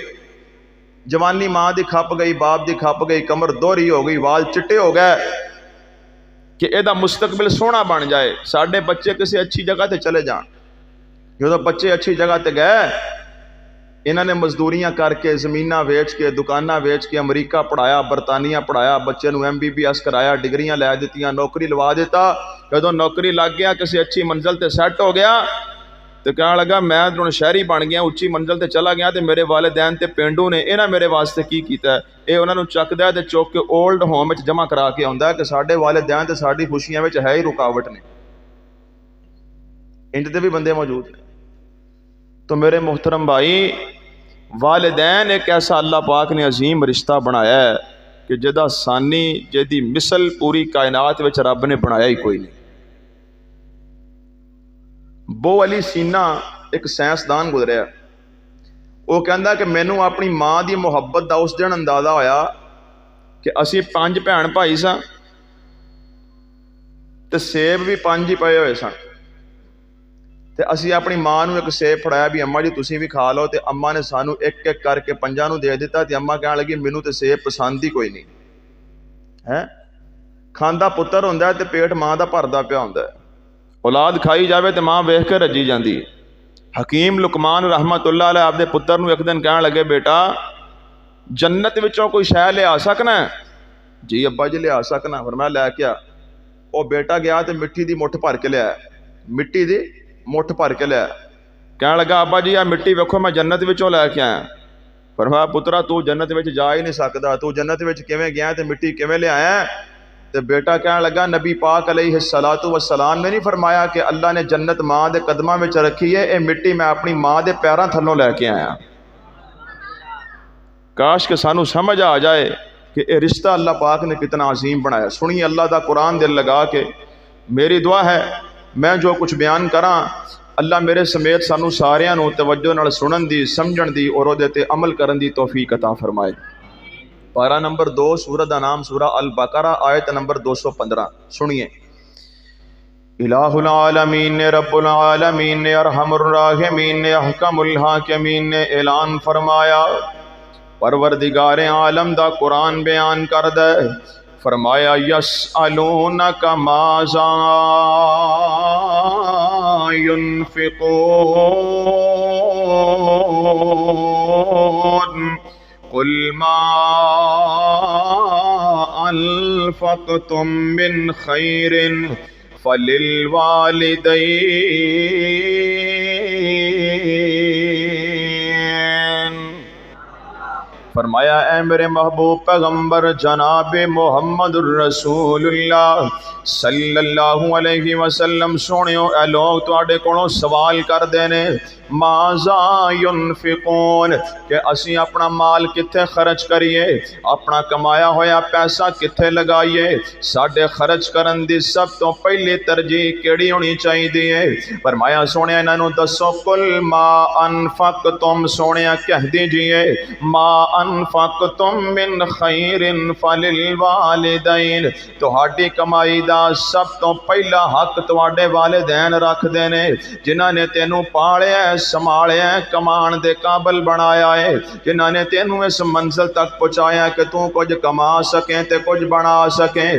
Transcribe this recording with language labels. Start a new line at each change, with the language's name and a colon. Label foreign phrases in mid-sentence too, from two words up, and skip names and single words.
Punjabi: جوانی ماں دی کھپ گئی، باپ دی کھپ گئی، کمر دوہری ہو گئی، وال چٹے ہو گئے کہ ایدا مستقبل سونا بن جائے، ساڈے بچے کسی اچھی جگہ تے چلے جان۔ جدو بچے اچھی جگہ تے گئے، انہوں نے مزدوریاں کر کے، زمیناں ویچ کے، دکاناں ویچ کے، امریکہ پڑھایا، برطانیہ پڑھایا، بچے نو MBBS کرایا، ڈگریاں لے دیتیاں، نوکری لوا دیتا۔ جدو نوکری لگ گیا، کسی اچھی منزل تے سیٹ ہو گیا تو کہنے لگا میں ہن شہری بن گیا، اچھی منزل تے چلا گیا تے میرے والدین تے پینڈو نے انہاں میرے واسطے کی کیتا ہے؟ اے انہاں نو چکدا ہے تے چوک کے اولڈ ہوم وچ جمع کرا کے آندا ہے کہ ساڈے والدین تے ساڈی خوشیاں وچ ہے ہی رکاوٹ نے۔ انج دے بھی بندے موجود ہیں۔ تو میرے محترم بھائی، والدین ایک ایسا اللہ پاک نے عظیم رشتہ بنایا ہے کہ جدا ثانی جدی مثل پوری کائنات وچ رب نے بنایا ہی کوئی نہیں۔ بو علی سینا ایک سائنسدان گزریا، وہ کہندا کہ مینوں اپنی ماں دی محبت دا اس دن اندازہ ہویا کہ اسی 5 بھین بھائی ساں تے سیب بھی 5 ہی پئے ہوئے سن، تے اسی اپنی ماں نو ایک سیب پھڑایا بھی اماں جی تسی بھی کھا لو، تے اماں نے سانو ایک ایک کر کے 5 نو دے دیتا، تے اماں کہنے لگی مینوں تے سیب پسند ہی کوئی نہیں ہے۔ کھاندا پتر ہوندا ہے تے پیٹ ماں دا بھردا پیا ہوندا ہے، اولاد کھائی جاوے تے ماں ویکھ کے رجی جاندی ہے۔ حکیم لقمان
Arabic: رحمت اللہ علیہ
Punjabi: آپ دے پتر نو ایک دن کہنے لگے بیٹا جنت وچوں کوئی شے لے آ سکنا ہے؟ جی ابا جی لے آ سکنا۔ فرمایا لے کے آ۔ او بیٹا گیا تے مٹی دی مٹھ بھر کے لے آیا، مٹی دی مٹھ بھر کے لیا۔ کہنے لگا ابا جی آ مٹی ویکھو میں جنت وچوں لے کے آیا۔ فرمایا پترا تو جنت وچ جا ہی نہیں سکدا، تو جنت وچ کیویں گیا تے مٹی کیویں لے آیا؟ تے بیٹا کہنے لگا نبی پاک
Arabic: علیہ الصلوۃ والسلام
Punjabi: نے نہیں فرمایا کہ اللہ نے جنت ماں دے قدماں وچ رکھی ہے، اے مٹی میں اپنی ماں دے پیراں تھلوں لے کے آیا۔ کاش کہ سانو سمجھ آ جائے کہ اے رشتہ اللہ پاک نے کتنا عظیم بنایا۔ سنیے اللہ دا قرآن دل لگا کے۔ میری دعا ہے میں جو کچھ بیان کراں اللہ میرے سمیت سانو ساریاں نو توجہ نال سنن دی، سمجھن دی اور اودے تے عمل کرن دی توفیق عطا فرمائے۔ پارہ نمبر 2 سورہ دا نام سورہ البقرہ آیت نمبر 215 سنیے۔
Arabic: الہ العالمین
Punjabi: نے،
Arabic: رب العالمین
Punjabi: نے، ارحم الراحمین نے،
Arabic: احکم الحاکمین
Punjabi: نے اعلان فرمایا، پروردگار عالم دا قرآن بیان کر دے، فرمایا
Arabic: یسألونک ماذا ينفقون قل ما انفقتم من خیر فللوالدین۔
Punjabi: فرمایا اے میرے محبوب پیغمبر جناب محمد الرسول اللہ
Arabic: صلی اللہ علیہ وسلم
Punjabi: سنیو، اے لوگ تواڈے کولوں سوال کر دینے
Arabic: ماذا ينفقون
Punjabi: کہ اسی اپنا مال کتھے خرچ کریے، اپنا کمایا ہویا پیسہ کتھے لگائیے، ساڈے خرچ کرن دی سب تو پہلی ترجیح کیڑی ہونی چاہیے؟ فرمایا سونے انہاں نوں دسو
Arabic: قل ما انفقتم،
Punjabi: سونے کہہ دیجئے
Arabic: ما انفقتم من خیر فللوالدین،
Punjabi: تہاڈی کمائی دا سب تو پہلا حق تواڈے والدین رکھ دینے، جنہاں نے تینوں پالیا سنبھالیا کمان دے قابل بنایا ہے، جنہاں نے تینوں اس منزل تک پہنچایا کہ تو کچھ کما سکیں تے کچھ بنا سکیں۔